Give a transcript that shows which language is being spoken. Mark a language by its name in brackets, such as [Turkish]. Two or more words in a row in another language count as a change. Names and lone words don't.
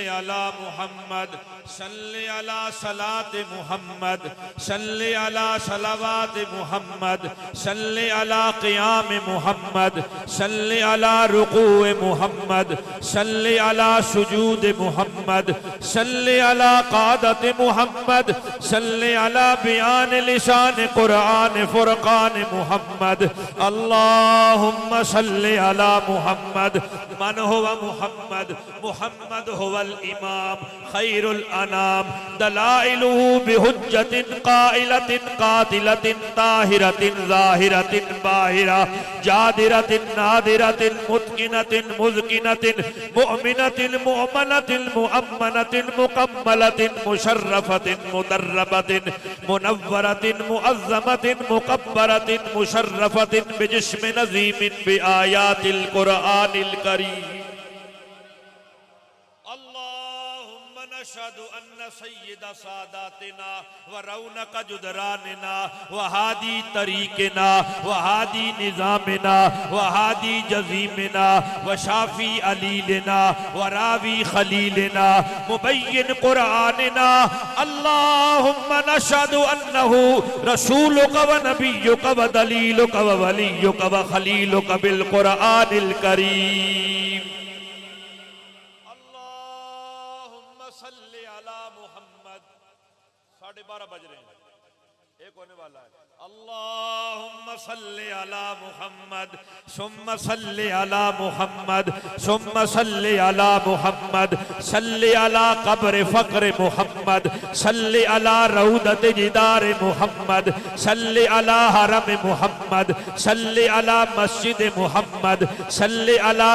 [Arabic] على محمد، صل على صلاة محمد، صل على صلوات محمد، صل على قيام محمد، صل على ركوع محمد، صل على سجود محمد، صل على قعدة محمد، صل على بيان لسان قرآن فرقان محمد. اللهم صل على محمد. من هو محمد، محمد هو الإمام خير الأنام, دلائله بحجة قائلة قاتلة طاهرة ظاهرة باهرة، جادرة نادرة متقنة مذكنة مؤمنة مؤمنة مؤمنة مكملة مشرفة مدربة منورة معظمة مكبرة مشرفة بجسم نظيم بآيات القرآن الكريم. اللهم نشهد أن سيد ساداتنا ورونق جدراننا وهادي طريقنا وهادي نظامنا وهادي جزيمنا وشافي عليلنا وراوي خليلنا مبين قرآننا. اللهم نشهد أنه رسولك ونبيك ودليلك ووليك وخليلك بالقرآن الكريم. [Urdu] ساڑھے 12 بج رہے ہیں، ایک ہونے والا ہے. [Arabic] اللهم صل على محمد ثم صل على محمد، ثم صل على محمد، صل على قبر فقر محمد، صل على روضة جدار محمد، صل على حرم محمد، صل على مسجد محمد، صل على